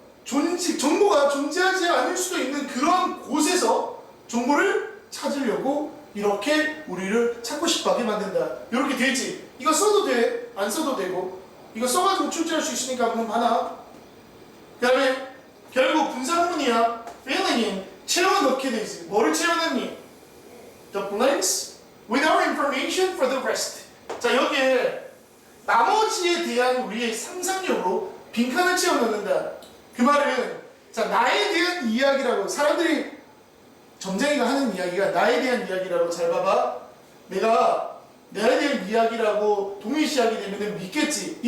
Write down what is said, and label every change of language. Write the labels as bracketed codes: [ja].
[ko] 정보가 존재하지 않을 수도 있는 그런 곳에서 정보를 찾으려고 이렇게 우리를 찾고 싶어하게 만든다. 이렇게 되지. 이거 써도 돼. 안 써도 되고. 이거 써가지고 출제할 수 있으니까 그럼 하나. 그 다음에 결국 분사구문이야. [en] filling in [ko] 채워넣게 되지. 뭐를 채워넣니? [en] The blanks with our information for the rest. [ko] 자, 여기에 나머지에 대한 우리의 상상력으로 빈칸을 채워넣는다. 그 말은 자, 나에 대한 이야기라고 사람들이 점쟁이가 하는 이야기가 나에 대한 이야기라고. 잘 봐봐. 내가 나에 대한 이야기라고 동일시하게 되면 믿겠지.